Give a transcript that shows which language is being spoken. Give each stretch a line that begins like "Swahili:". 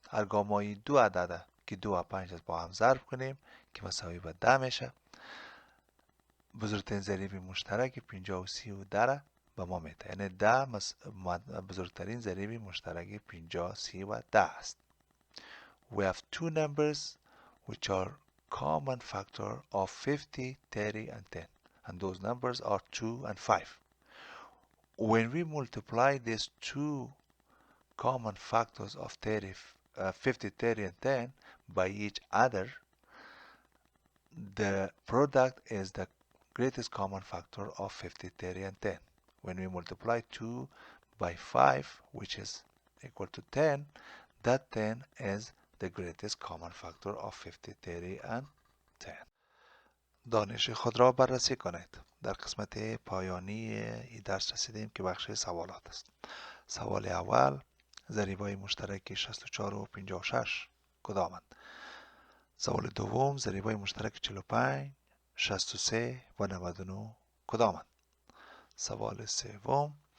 Persian: هرگاه ما این دو عدد که 2 و 5 است با هم ضرب کنیم که مساوی به 10 میشه، بزرگترین ضریب مشترک 50 و 30 و 10 به ما میده، یعنی 10 بزرگترین ضریب مشترک 50 30 و 10 است.
English: We have two numbers which are common factor of 50, 30 and 10, and those numbers are 2 and 5. When we multiply these two common factors of 50, 30 and 10 by each other, the product is the greatest common factor of 50, 30 and 10. When we multiply 2 by 5, which is equal to 10, that 10 is the greatest common factor of 50, 30 and 10.
Persian: دانش خود را بررسی کنید. در قسمت پایانی این درس رسیدیم که بخش سوالات است. سوال اول، ضریبای مشترک 64 و 56 کدامند؟ سوال دوم، ضریبای مشترک 45 63 و 99 کدامند؟ سوال سوم،